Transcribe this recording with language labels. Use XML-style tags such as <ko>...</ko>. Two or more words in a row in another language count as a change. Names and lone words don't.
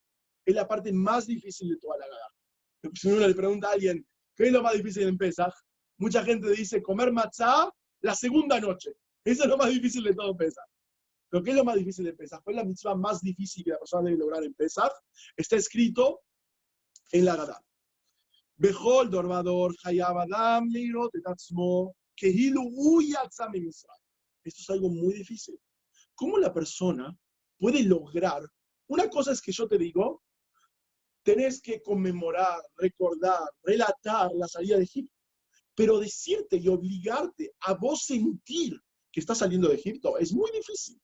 <es>Es la parte más difícil de toda la Gadá. Si uno le pregunta a alguien, ¿qué es lo más difícil en Pesach? Mucha gente dice comer matzah la segunda noche. Eso es lo más difícil de todo Pesach. ¿Pero qué es lo más difícil de Pesach? ¿Cuál es la mitzvah más difícil que la persona debe lograr en Pesach? Está escrito en la Gadá.</es> <he>בכל דור ודור חייב אדם לראות את עצמו כאילו הוא יצא ממצרים.</he> <es>Esto es algo muy difícil. ¿Cómo la persona puede lograr? Una cosa es que yo te digo, tenés que conmemorar, recordar, relatar la salida de Egipto. Pero decirte y obligarte a vos sentir que estás saliendo de Egipto es muy difícil.</es>